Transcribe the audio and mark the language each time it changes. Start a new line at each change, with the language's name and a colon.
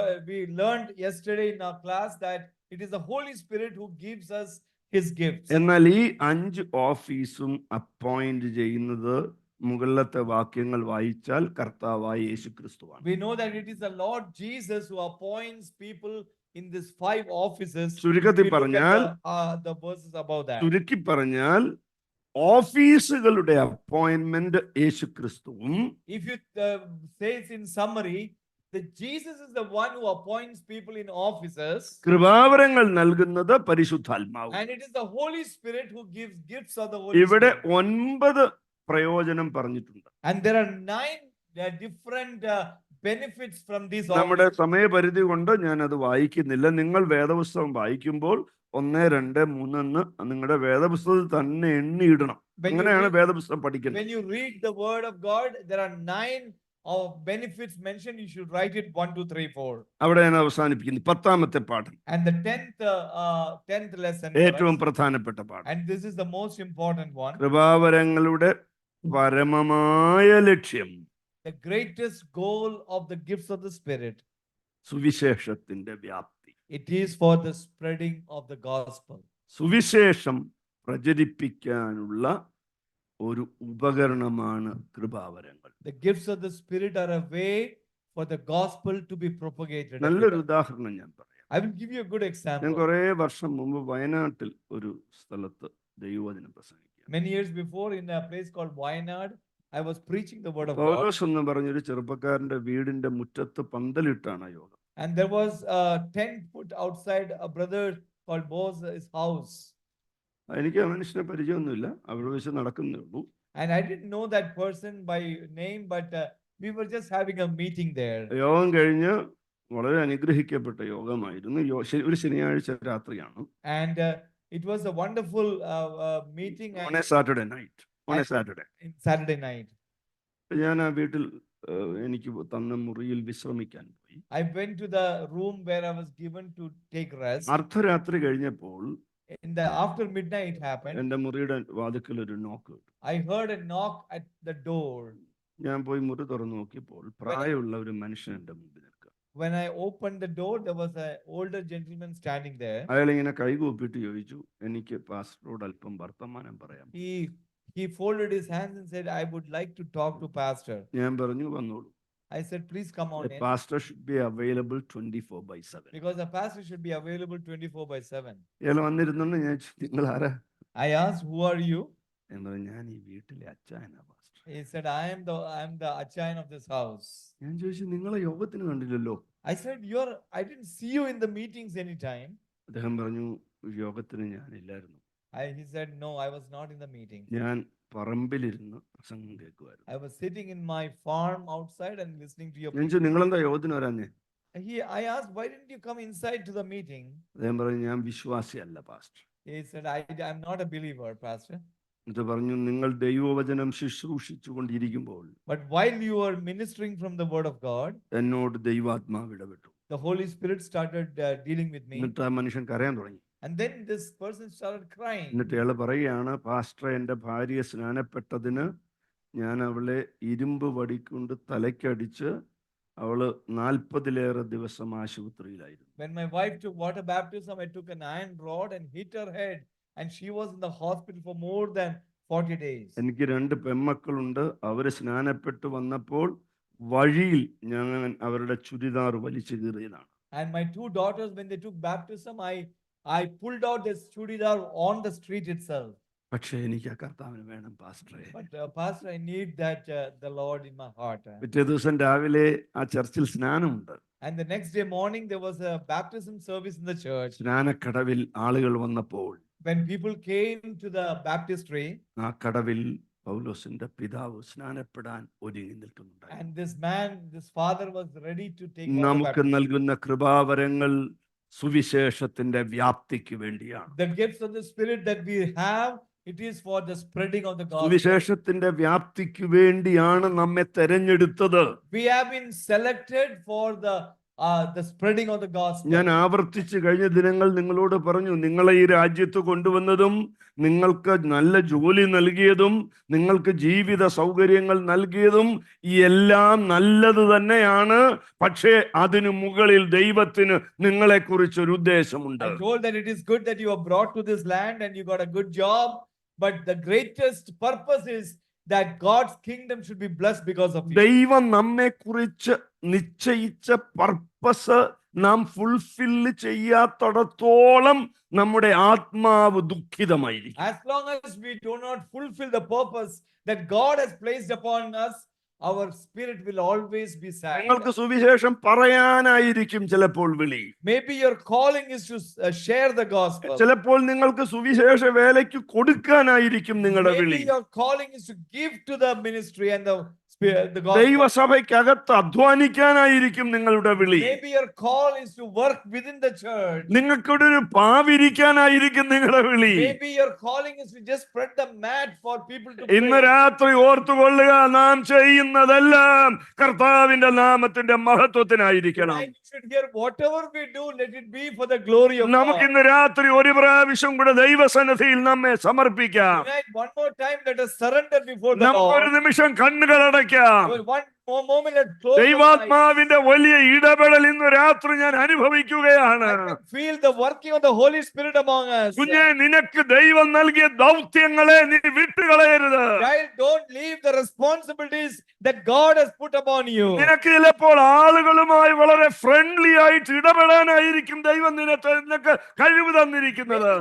English: We learned yesterday in our class that it is the Holy Spirit who gives us his gifts.
Malayalam: എന്നാൽ ഈ 5 ഓഫീസും appoint ചെയ്യുന്നത് മുകളിലത്തെ വാക്യങ്ങൾ വായിച്ചാൽ കർത്താവായ യേശുക്രിസ്തുവാണ്.
English: We know that it is the Lord Jesus who appoints people in these 5 offices.
Malayalam: ചുരുക്കത്തിൽ
English: We look at
Malayalam: പറഞ്ഞാൽ
English: the verses about that.
Malayalam: ചുരുക്കി പറഞ്ഞാൽ ഓഫീസുകളുടെ appointment യേശുക്രിസ്തുവും,
English: If you say it in summary, that Jesus is the one who appoints people in offices,
Malayalam: കൃപാവരങ്ങൾ നൽകുന്നത് പരിശുദ്ധാത്മാവും.
English: and it is the Holy Spirit who gives gifts of the Holy
Malayalam: ഇവിടെ
English: Spirit.
Malayalam: 9 പ്രയോജനം പറഞ്ഞിട്ടുണ്ട്.
English: And there are 9 different benefits from these
Malayalam: നമ്മുടെ
English: offices.
Malayalam: സമയപരിധി കൊണ്ട് ഞാൻ അത് വായിക്കുന്നില്ല. നിങ്ങൾ വേദപുസ്തകം വായിക്കുമ്പോൾ 1, 2, 3 എന്ന് നിങ്ങളുടെ വേദപുസ്തകത്തിൽ തന്നെ എണ്ണിയിടണം.
English: When you
Malayalam: അങ്ങനെയാണ്
English: read-
Malayalam: വേദപുസ്തകം പഠിക്കുന്നത്.
English: When you read the word of God, there are 9 of benefits mentioned. You should write it 1, 2, 3, 4.
Malayalam: അവിടെ ഞാൻ അവസാനിപ്പിക്കുന്നു. 10-ാമത്തെ പാഠം,
English: And the 10th lesson,
Malayalam: ഏറ്റവും
English: for us,
Malayalam: പ്രധാനപ്പെട്ട പാഠം,
English: and this is the most important one.
Malayalam: കൃപാവരങ്ങളുടെ പരമമായ ലക്ഷ്യം
English: The greatest goal of the gifts of the Spirit,
Malayalam: സുവിശേഷത്തിന്റെ വ്യാപ്തി.
English: it is for the spreading of the gospel.
Malayalam: സുവിശേഷം പ്രചരിപ്പിക്കാനുള്ള ഒരു ഉപകരണമാണ് കൃപാവരങ്ങൾ.
English: The gifts of the Spirit are a way for the gospel to be propagated.
Malayalam: നല്ലൊരു ഉദാഹരണം ഞാൻ പറയാം.
English: I will give you a good
Malayalam: ഞാൻ
English: example.
Malayalam: കുറെ വർഷം മുമ്പ് വയനാട്ടിൽ ഒരു സ്ഥലത്ത് ദൈവവചനം പ്രസംഗിക്കുക.
English: Many years before, in a place called Wayanad, I was preaching the word of God.
Malayalam: പൗലോസ് എന്ന് പറഞ്ഞൊരു ചെറുപ്പക്കാരന്റെ വീടിന്റെ മുറ്റത്ത് പന്തലിട്ടാണ് ആ യോഗം.
English: And there was a tent put outside a brother called Boz's house.
Malayalam: എനിക്ക് ആ മനുഷ്യനെ പരിചയമൊന്നുമില്ല, അവിടെ വെച്ച് നടക്കുന്നേ ഉള്ളൂ.
English: And I didn't know that person by name, but we were just having a meeting there.
Malayalam: യോഗം കഴിഞ്ഞ് വളരെ അനുഗ്രഹിക്കപ്പെട്ട യോഗമായിരുന്നു. ഒരു ശനിയാഴ്ച രാത്രിയാണ്.
English: And it was a wonderful meeting on a Saturday night. On a Saturday. in Saturday night.
Malayalam: ഞാൻ ആ വീട്ടിൽ എനിക്ക് തന്ന മുറിയിൽ വിശ്രമിക്കാൻ പോയി.
English: I went to the room where I was given to take rest.
Malayalam: അർദ്ധരാത്രി കഴിഞ്ഞപ്പോൾ
English: After midnight happened,
Malayalam: എന്റെ മുറിയുടെ വാതിക്കൽ ഒരു നോക്ക് കേട്ടു.
English: I heard a knock at the door.
Malayalam: ഞാൻ പോയി മുറി തുറന്നു നോക്കിയപ്പോൾ പ്രായമുള്ള ഒരു മനുഷ്യൻ എന്റെ മുമ്പിൽ നിൽക്കുക.
English: When I opened the door, there was an older gentleman standing there.
Malayalam: അയാൾ ഇങ്ങനെ കൈകൂപ്പിട്ട് ചോദിച്ചു, എനിക്ക് പാസ്റ്ററോട് അല്പം വർത്തമാനം പറയാം.
English: He folded his hands and said, I would like to talk to pastor.
Malayalam: ഞാൻ പറഞ്ഞു, വന്നോളൂ.
English: I said, please come on A in. pastor should be available 24/7. Because a pastor should be available 24/7.
Malayalam: ഇയാൾ വന്നിരുന്നോണ്ട് ഞാൻ ചോദിച്ചു, നിങ്ങൾ ആരാ?
English: I asked, who are you?
Malayalam: ഞാൻ പറഞ്ഞു, ഞാൻ ഈ വീട്ടിലെ അച്ചായനാ pastor.
English: He said, I am the achayan of this house.
Malayalam: ഞാൻ ചോദിച്ചു, നിങ്ങളെ യോഗത്തിന് കണ്ടില്ലല്ലോ.
English: I said, I didn't see you in the meetings anytime.
Malayalam: അദ്ദേഹം പറഞ്ഞു, യോഗത്തിന് ഞാനില്ലായിരുന്നു.
English: He said, no, I was not in the meeting.
Malayalam: ഞാൻ പറമ്പിലിരുന്ന് പ്രസംഗം കേൾക്കുമായിരുന്നു.
English: I was sitting in my farm outside and listening to your
Malayalam: ഞാൻ ചോദിച്ചു, നിങ്ങളെന്താ യോഗത്തിന് വരാഞ്ഞേ?
English: I asked, why didn't you come inside to the meeting?
Malayalam: അദ്ദേഹം പറഞ്ഞു, ഞാൻ വിശ്വാസിയല്ല pastor.
English: He said, I'm not a believer, pastor.
Malayalam: എന്നിട്ട് പറഞ്ഞു, നിങ്ങൾ ദൈവവചനം ശുശ്രൂഷിച്ചു കൊണ്ടിരിക്കുമ്പോൾ
English: But while you were ministering from the word of God,
Malayalam: എന്നോട് ദൈവാത്മാവ് ഇടപെട്ടു.
English: the Holy Spirit started dealing with me.
Malayalam: എന്നിട്ട് ആ മനുഷ്യൻ കരയാൻ തുടങ്ങി.
English: And then this person started crying.
Malayalam: എന്നിട്ട് അയാൾ പറയുകയാണ്, പാസ്റ്റർ, എൻ്റെ ഭാര്യ സ്നാനപ്പെട്ടതിന് ഞാൻ അവളെ ഇരുമ്പ് വടി കൊണ്ട് തലയ്ക്കടിച്ച് അവള് 40-ലേറെ ദിവസം ആശുപത്രിയിലായിരുന്നു.
English: When my wife took water baptism, I took an iron rod and hit her head, and she was in the hospital for more than 40 days.
Malayalam: എനിക്ക് 2 പെൺമക്കളുണ്ട്. അവര് സ്നാനപ്പെട്ട് വന്നപ്പോൾ വഴിയിൽ ഞാൻ അവരുടെ ചുരിദാർ വലിച്ചു കീറിയതാണ്.
English: And my 2 daughters, when they took baptism, I pulled out this chudidar on the street itself.
Malayalam: പക്ഷേ എനിക്ക് ആ കർത്താവിന് വേണം പാസ്റ്ററെ.
English: But pastor, I need that the Lord in my heart.
Malayalam: പിറ്റേ ദിവസം രാവിലെ ആ ചർച്ചിൽ സ്നാനമുണ്ട്.
English: And the next day morning there was a baptism service in the church.
Malayalam: സ്നാനക്കടവിൽ ആളുകൾ വന്നപ്പോൾ
English: When people came to the baptistry,
Malayalam: ആ കടവിൽ പൗലോസിന്റെ പിതാവ് സ്നാനപ്പെടാൻ ഒരുങ്ങി നിൽക്കുന്നുണ്ടായിരുന്നു.
English: and this father was ready to take water
Malayalam: നമുക്ക്
English: baptism.
Malayalam: നൽകുന്ന കൃപാവരങ്ങൾ സുവിശേഷത്തിന്റെ വ്യാപ്തിക്ക് വേണ്ടിയാണ്.
English: The gifts of the Spirit that we have, it is for the spreading of the gospel.
Malayalam: സുവിശേഷത്തിന്റെ വ്യാപ്തിക്ക് വേണ്ടിയാണ് നമ്മെ തെരഞ്ഞെടുത്തത്.
English: We have been selected for the spreading of the gospel.
Malayalam: ഞാൻ ആവർത്തിച്ച് കഴിഞ്ഞ ദിനങ്ങൾ നിങ്ങളോട് പറഞ്ഞു, നിങ്ങളെ ഈ രാജ്യത്ത് കൊണ്ടുവന്നതും നിങ്ങൾക്ക് നല്ല ജോലി നൽകിയതും നിങ്ങൾക്ക് ജീവിത സൗകര്യങ്ങൾ നൽകിയതും എല്ലാം നല്ലത് തന്നെയാണ്. പക്ഷേ അതിനു മുകളിൽ ദൈവത്തിന് നിങ്ങളെക്കുറിച്ചൊരു ഉദ്ദേശമുണ്ട്.
English: I told that it is good that you are brought to this land and you got a good job, but the greatest purpose is that God's kingdom should be blessed because of you.
Malayalam: ദൈവം നമ്മെക്കുറിച്ച് നിശ്ചയിച്ച purpose നാം fulfil ചെയ്യാത്തിടത്തോളം നമ്മുടെ ആത്മാവ് ദുഃഖിതമായിരിക്കും.
English: As long as we do not fulfill the purpose that God has placed upon us, our spirit will always be sad.
Malayalam: നിങ്ങൾക്ക് സുവിശേഷം പറയാനായിരിക്കും ചിലപ്പോൾ വിളി.
English: Maybe your calling is to share the gospel.
Malayalam: ചിലപ്പോൾ നിങ്ങൾക്ക് സുവിശേഷ വേലയ്ക്ക് കൊടുക്കാനായിരിക്കും നിങ്ങളുടെ വിളി.
English: Maybe your calling is to give to the ministry and the gospel.
Malayalam: ദൈവസഭയ്ക്കകത്ത് അധ്വാനിക്കാനായിരിക്കും നിങ്ങളുടെ വിളി.
English: Maybe your call is to work within the church.
Malayalam: നിങ്ങൾക്കൊരു പാവിരിക്കാനായിരിക്കും നിങ്ങളുടെ വിളി.
English: Maybe your calling is to just spread the mat for people to
Malayalam: ഇന്ന്
English: pray.
Malayalam: രാത്രി ഓർത്തുകൊള്ളുക, നാം ചെയ്യുന്നതെല്ലാം കർത്താവിന്റെ നാമത്തിന്റെ മഹത്വത്തിനായിരിക്കണം.
English: Tonight you should hear whatever we do, let it be for the glory of
Malayalam: നമുക്ക്
English: God.
Malayalam: ഇന്ന് രാത്രി ഒരു പ്രാവശ്യം കൂടെ ദൈവസന്നിധിയിൽ നമ്മെ സമർപ്പിക്കാം.
English: Tonight, one more time, let us surrender before the
Malayalam: നമുക്കൊരു
English: Lord.
Malayalam: നിമിഷം കണ്ണുകളടയ്ക്കാം.
English: One more moment, let's close our eyes.
Malayalam: ദൈവാത്മാവിന്റെ വലിയ ഇടപെടൽ ഇന്ന് രാത്രി ഞാൻ അനുഭവിക്കുകയാണ്.
English: I can feel the working of the Holy Spirit among us.
Malayalam: കുഞ്ഞെ, നിനക്ക് ദൈവം നൽകിയ ദൗത്യങ്ങളെ നീ വിട്ടുകളയരുത്.
English: Child, don't leave the responsibilities that God has put upon you.
Malayalam: നിനക്ക് ചിലപ്പോൾ ആളുകളുമായി വളരെ ഫ്രണ്ട്ലി ആയിട്ട് ഇടപെടാനായിരിക്കും ദൈവം നിനക്ക് കഴിവ് തന്നിരിക്കുന്നത്.